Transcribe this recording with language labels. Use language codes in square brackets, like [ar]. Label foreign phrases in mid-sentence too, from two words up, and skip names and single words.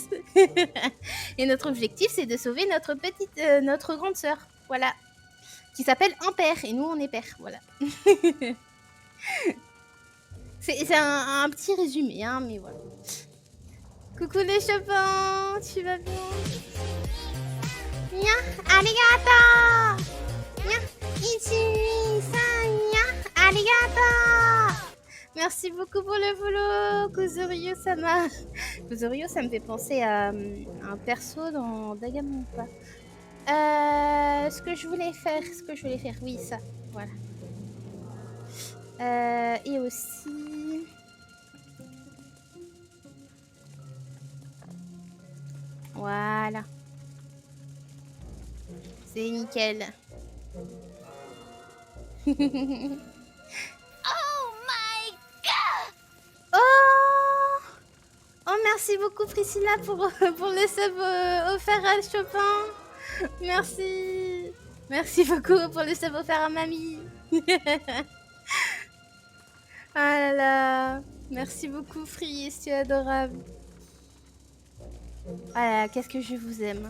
[fr] Et notre objectif, c'est de sauver notre grande sœur, voilà, qui s'appelle un père et nous on est père, voilà. C'est un petit résumé, hein, mais voilà. Coucou les chopins, tu vas bien? [ja] にゃ、ありがとう! にゃ、いち、さん、にゃ、ありがとう! [fr] Merci beaucoup pour le follow, Kuzurio-sama. Kuzurio, ça me fait penser à un perso dans Danganronpa. Ce que je voulais faire, oui, ça, voilà. Et aussi... Voilà. C'est nickel. [en] Oh my god! [fr] Oh, merci beaucoup Priscilla pour le sub offert à Chopin. Merci. Merci beaucoup pour le sub offert à Mamie. Ah là là. Merci beaucoup Free, c'est adorable. Ah là là, qu'est-ce que je vous aime.